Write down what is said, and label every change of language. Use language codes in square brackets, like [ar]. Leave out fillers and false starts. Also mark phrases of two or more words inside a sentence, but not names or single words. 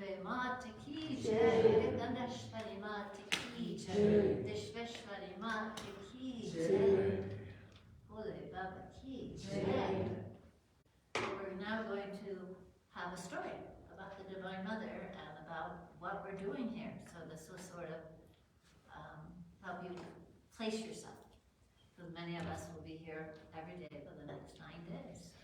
[hi] माता की जय, दण्डेश्वरी माता की जय, दिश्वेश्वरी माता की जय, बोले बाबा की जय. [en] We're now going to have a story about the Divine Mother and about what we're doing here. So this will sort of help you place yourself. Because many of us will be here every day for the next 9 days.